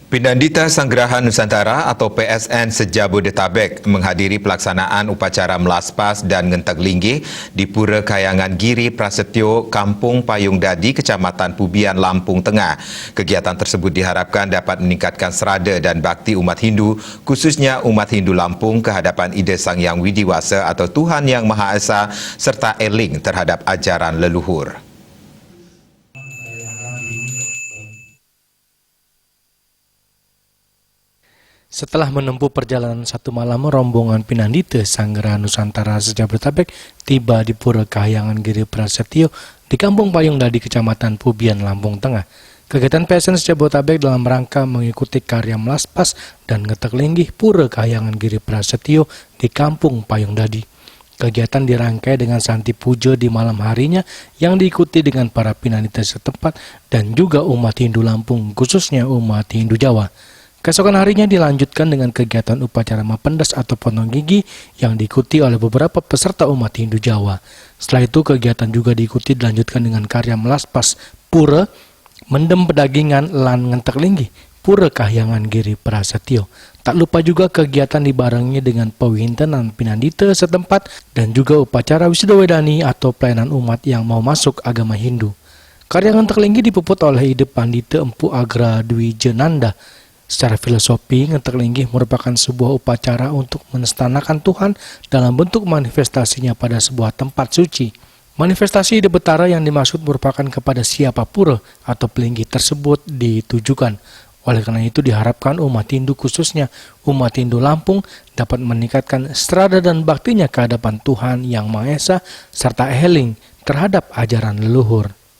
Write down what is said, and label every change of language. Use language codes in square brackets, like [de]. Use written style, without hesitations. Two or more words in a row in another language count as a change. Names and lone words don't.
[id] Pinandita Sanggerahan Nusantara atau PSN Sejabodetabek menghadiri pelaksanaan upacara melaspas dan ngentak linggih di Pura Kayangan Giri Prasetyo, Kampung Payung Dadi, Kecamatan Pubian, Lampung Tengah. Kegiatan tersebut diharapkan dapat meningkatkan serada dan bakti umat Hindu, khususnya umat Hindu Lampung ke hadapan Ida Sang Yang Widiwasa atau Tuhan Yang Maha Esa serta eling terhadap ajaran leluhur. Setelah menempuh perjalanan satu malam, rombongan Pinandita Sanggerahan Nusantara Sejabodetabek tiba di Pura Kayangan Giri Prasetyo di Kampung Payung Dadi, Kecamatan Pubian, Lampung Tengah. Kegiatan PSN Sejabodetabek dalam rangka mengikuti karya melaspas dan ngetek linggih Pura Kayangan Giri Prasetyo di Kampung Payung Dadi. Kegiatan dirangkai dengan santi puja di malam harinya yang diikuti dengan para Pinandita setempat dan juga umat Hindu Lampung, khususnya umat Hindu Jawa. Keesokan harinya dilanjutkan dengan kegiatan upacara mapendas atau potong gigi yang diikuti oleh beberapa peserta umat Hindu Jawa. Setelah itu kegiatan juga diikuti dilanjutkan dengan karya melaspas pura, [ban] mendem pedagingan lan ngentek linggih [id] Pura Kayangan Giri Prasetyo. Tak lupa juga kegiatan dibarengi dengan pewintenan Pinandita setempat dan juga upacara wisudawedani atau pelayanan umat yang mau masuk agama Hindu. Karya ngentek linggih dipuput oleh Ide Pandita Empu Agra Dwi Jenanda. Secara filosofi, ngentek linggih merupakan sebuah upacara untuk menstanakan Tuhan dalam bentuk manifestasinya pada sebuah tempat suci. Manifestasi ide betara yang dimaksud merupakan kepada siapa pura atau pelinggih tersebut ditujukan. Oleh karena itu diharapkan umat Hindu, khususnya umat Hindu Lampung, dapat meningkatkan strada dan baktinya ke hadapan Tuhan Yang Maha Esa serta eling terhadap ajaran leluhur.